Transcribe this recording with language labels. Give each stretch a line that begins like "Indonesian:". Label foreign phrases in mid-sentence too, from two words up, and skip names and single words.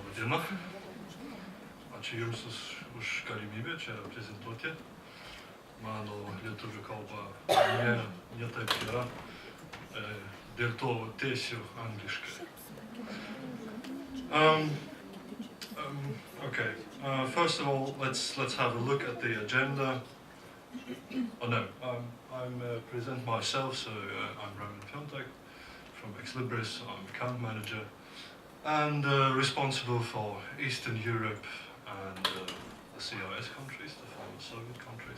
Lithuanian: diena. Ačiū Jums už galimybę čia prezentuoti. Mano lietuvių kalba ne taip yra, dėl to tiesiu angliškai.
English: Okay. First of all, let's have a look at the agenda. Oh no, I'm present myself, so I'm Piontek from Libris. I'm account manager and responsible for Eastern Europe and the CIS countries, the former Soviet countries.